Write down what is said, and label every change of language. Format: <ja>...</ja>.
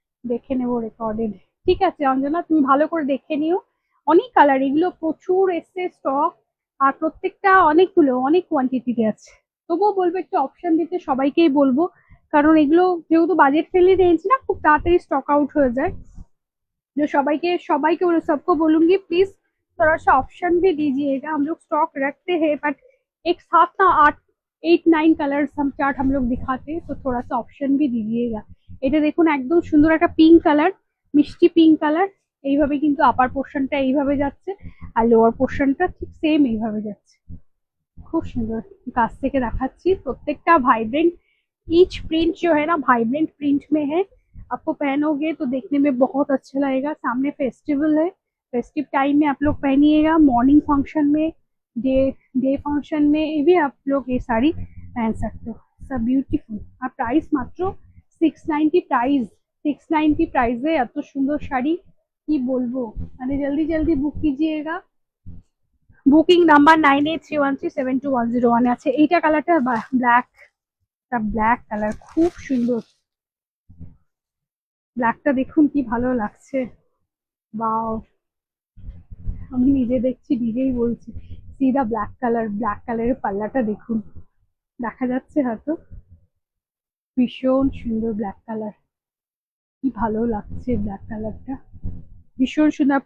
<bn>দেখে নেবো রেকর্ডেড, ঠিক আছে অঞ্জনা তুমি ভালো করে দেখে নিও। অনেক কালার, এগুলো প্রচুর এসছে স্টক, আর প্রত্যেকটা অনেকগুলো অনেক কোয়ান্টিটিতে আছে। তবুও বলবো একটু অপশন দিতে, সবাইকেই বলবো, কারণ এগুলো যেহেতু বাজেট ফ্রেন্ডলি রেঞ্জ না, খুব তাড়াতাড়ি স্টক আউট হয়ে যায়।</bn> <hi>जो सबके सबको सबको बोलूंगी प्लीज थोड़ा सा ऑप्शन भी दीजिएगा, हम लोग स्टॉक रखते हैं बट एक साथ ना 8-9 कलर्स हम चार्ट हम लोग दिखाते हैं, तो थोड़ा सा ऑप्शन भी दीजिएगा।</hi> <bn>এটা দেখুন একদম সুন্দর একটা পিঙ্ক কালার, মিষ্টি পিঙ্ক কালার, এইভাবে কিন্তু আপার পোর্শনটা এইভাবে যাচ্ছে, আর লোয়ার পোর্শনটা ঠিক সেম এইভাবে যাচ্ছে,</bn> <hi>खूब सुंदर।</hi> <bn>काछ থেকে দেখাচ্ছি, প্রত্যেকটা ভাইব্রেন্ট,</bn> <hi>ईच प्रिंट जो है ना वाइब्रेंट प्रिंट में है, आपको पहनोगे तो देखने में बहुत अच्छा लगेगा। सामने फेस्टिवल है, फेस्टिव टाइम में आप लोग पहनिएगा, मॉर्निंग फंक्शन में, डे डे फंक्शन में भी आप लोग ये साड़ी पहन सकते हो, सब ब्यूटीफुल।</hi> <bn>আর প্রাইস মাত্র 690 প্রাইস, 690 প্রাইসে এত সুন্দর শাড়ি, কি বলবো, মানে জলদি জলদি বুক कीजिएगा। বুকিং নাম্বার 9831372101 আছে। এইটা কালারটা ব্ল্যাক, ব্ল্যাক কালার খুব সুন্দর, ব্ল্যাকটা দেখুন কি ভালো লাগছে, বাও, আমি নিজে দেখছি নিজেই বলছি, সিধা ব্ল্যাক কালার, ব্ল্যাক কালারের পাল্লাটা দেখুন, দেখা যাচ্ছে হয়তো, ভীষণ সুন্দর ব্ল্যাক কালার, কি ভালো লাগছে ব্ল্যাক কালারটা, ভীষণ সুন্দর।</bn>